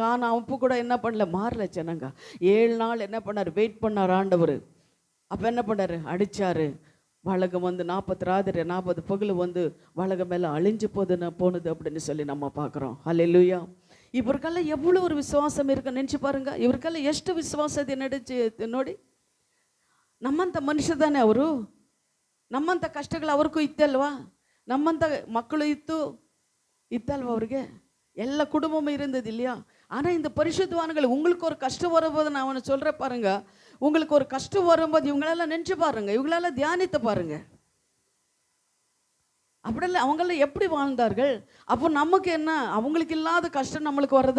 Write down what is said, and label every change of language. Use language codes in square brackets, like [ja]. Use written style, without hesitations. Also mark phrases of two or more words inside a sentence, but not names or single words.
[ta] ஆனால் அப்போ கூட என்ன பண்ணல, மாறல ஜனங்க. 7 நாள் என்ன பண்ணார், வெயிட் பண்ணார் ஆண்டவர். அப்போ என்ன பண்ணார், அடித்தார். வழகம் 40 ராத்திரி 40 பகல் வழகம் மேலே அழிஞ்சு போனது அப்படின்னு சொல்லி நம்ம பார்க்குறோம். ஹல்லேலூயா. இவருக்கெல்லாம் எவ்வளோ ஒரு விசுவாசம் இருக்குன்னு நினச்சி பாருங்க. [kn] ಇವ್ರಿಗೆಲ್ಲ ಎಷ್ಟು ವಿಶ್ವಾಸತೆ ನೋಡಿ. ನಮ್ಮಂಥ ಮನುಷ್ಯ ತಾನೆ ಅವರು. ನಮ್ಮಂಥ ಕಷ್ಟಗಳು ಅವ್ರಿಗೂ ಇತ್ತಲ್ವಾ? ನಮ್ಮಂಥ ಮಕ್ಕಳು ಇತ್ತಲ್ವ ಅವ್ರಿಗೆ? [ta] ಎಲ್ಲ குடும்பமும் இருந்தது இல்லையா? ஆனால் இந்த பரிசுத்தவான்கள், உங்களுக்கு ஒரு கஷ்டம் வரும்போது நான் அவனை சொல்கிறேன் பாருங்க, உங்களுக்கு ஒரு கஷ்டம் வரும்போது இவங்களெல்லாம் நினச்சி பாருங்க, இவங்களெல்லாம் தியானித்து பாருங்க. அப்படில்ல, அவங்களாம் எப்படி வாழ்ந்தார்கள்? அப்போ நமக்கு என்ன, அவங்களுக்கு இல்லாத கஷ்டம் நம்மளுக்கு வருதா?